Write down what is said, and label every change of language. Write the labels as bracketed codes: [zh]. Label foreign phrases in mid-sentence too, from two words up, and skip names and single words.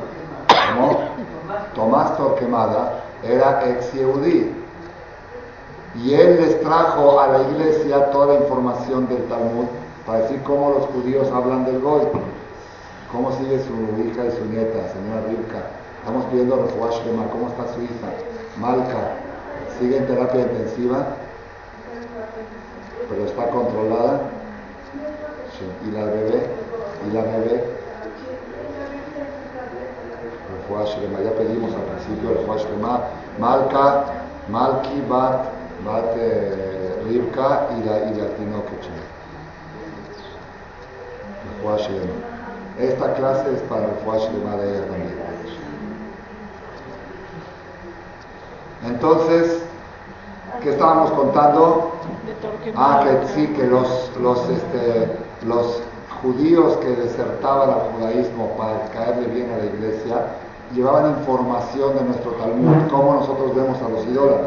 [es] Como Tomás Torquemada era ex-yehudí, y él les trajo a la iglesia toda la información del Talmud para decir cómo los judíos hablan del Goy, cómo sigue su hija y su nieta, señora Rivka. Estamos pidiendo [he] רפואה שלמה, [es] cómo está su hija, Malka, sigue en terapia intensiva, pero está controlada. Sí. ¿Y la bebé? [he] רפואה שלמה, [es] ya pedimos al principio [he] רפואה שלמה, [es] Malki, Bat Rivka y la Tinoket. [he] רפואה שלמה. [es] Esta clase es para [he] רפואה שלמה [es] de ella también. Entonces, ¿qué estábamos contando? Que sí, que los judíos que desertaban al judaísmo para caerle bien a la iglesia, llevaban información de nuestro Talmud, cómo nosotros vemos a los idólatras.